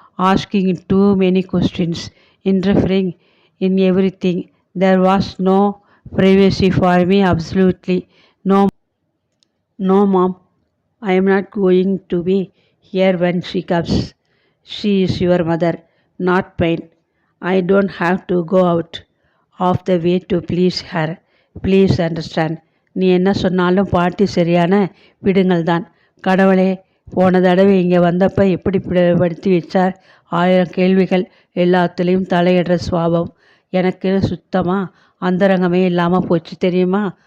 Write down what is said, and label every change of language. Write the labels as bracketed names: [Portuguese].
[English] Asking too many questions, interfering in everything. There was no privacy for me, absolutely. No, mom. I am not going to be here when she comes. She is your mother, not mine. I don't have to go out of the way to please her. Please understand. [Tamil] நீ என்ன சொன்னாலும் பாட்டி சரியான விடுங்கள் தான். கடவுளே, போன தடவை இங்கே வந்தப்போ எப்படி படுத்தி வச்சார்? 1000 கேள்விகள், எல்லாத்துலேயும் தலையிடுற சுவாபம். எனக்கு சுத்தமாக அந்தரங்கமே இல்லாமல் போச்சு தெரியுமா?